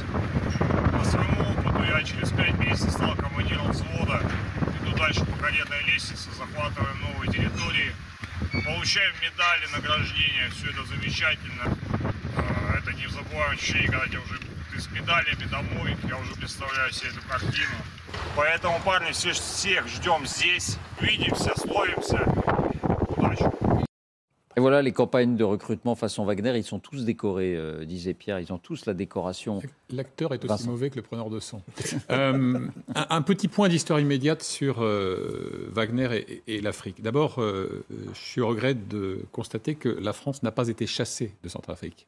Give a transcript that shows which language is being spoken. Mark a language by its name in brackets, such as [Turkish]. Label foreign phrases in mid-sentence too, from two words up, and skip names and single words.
[Russian] По своему опыту я через 5 месяцев стал командиром взвода, иду дальше по карьерной лестнице, захватываем новые территории, получаем медали, награждения, все это замечательно. Это незабываемое ощущение, когда тебя уже ты с медалями домой, я уже представляю себе эту картину. Поэтому, парни, всех ждем здесь, увидимся, словимся, удачи! [French] Et voilà, les campagnes de recrutement façon Wagner, ils sont tous décorés, disait Pierre, ils ont tous la décoration. L'acteur est aussi mauvais que le preneur de sang. Un petit point d'histoire immédiate sur Wagner et l'Afrique. D'abord, je suis au regret de constater que la France n'a pas été chassée de Centrafrique.